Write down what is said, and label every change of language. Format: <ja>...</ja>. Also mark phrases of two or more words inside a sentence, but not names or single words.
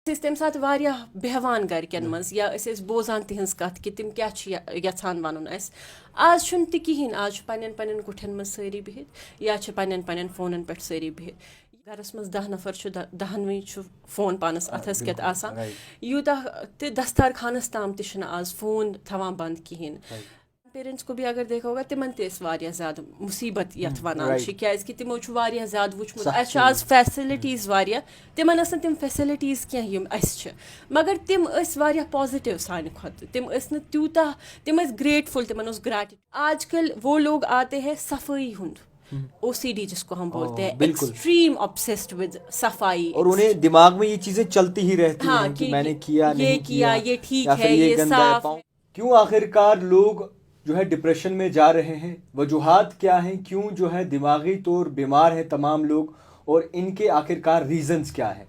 <ks>تمہِ ساتہٕ واریاہ بیٚہوان گرِکٮ۪ن منٛز یا أسۍ ٲسۍ بوزان تِہنٛز کتھ کہِ تِم کیاہ چھِ یژھان وَنُن اَسہِ. آز چھُنہٕ تہِ کِہیٖنۍ, آز چھُ پنٕنٮ۪ن پنٕنٮ۪ن کُٹھٮ۪ن منٛز سٲری بِہِتھ یا چھِ پنٕنٮ۪ن پنٕنٮ۪ن فونن پٮ۪ٹھ سٲری بِہِتھ. گرس منٛز 10 نفر چھُ 10وٕے چھُ فون پانس اتھس کٮ۪تھ آسان. یوٗتاہ تہِ دستار خانس تام تہِ چھِنہٕ آز فون تھاوان بنٛد کِہیٖنۍ.</ks> <ur>پیرنٹس کو بھی اگر دیکھا ہوگا</ur> <ks>تمن تہِ ٲسۍ واریاہ زیادٕ مُصیبت یتھ ونان چھِ کیازکہِ تِمو چھُ واریاہ زیادٕ وٕچھمُت. اَسہِ چھُ آز فیسلٹیٖز واریاہ, تِمن ٲس نہٕ تِم فیسلٹیٖز کینٛہہ یِم اَسہِ چھِ, مگر تِم ٲسۍ واریاہ پازِٹِو سانہِ کھۄتہٕ. تِم ٲسۍ نہٕ تیوٗتاہ, تِم ٲسۍ گریٹفُل, تِمن اوس گریٹِٹیوٗڈ.</ks> <ur>آج کل وہ لوگ آتے ہیں</ur> <ks>صفٲیی ہُنٛد,</ks> <ur>OCD جس کو ہم بولتے ہیں,</ur> <en>extreme obsessed with</en> <ur>صفائی, اور انہیں دماغ میں یہ چیزیں چلتی ہی رہتی ہیں کہ میں نے کیا نہیں کیا, یہ ٹھیک ہے, یہ صاف. کیوں آخرکار لوگ جو ہے ڈپریشن میں جا رہے ہیں؟ وجوہات کیا ہیں؟ کیوں جو ہے دماغی طور بیمار ہیں تمام لوگ, اور ان کے آخرکار ریزنز کیا ہیں؟</ur>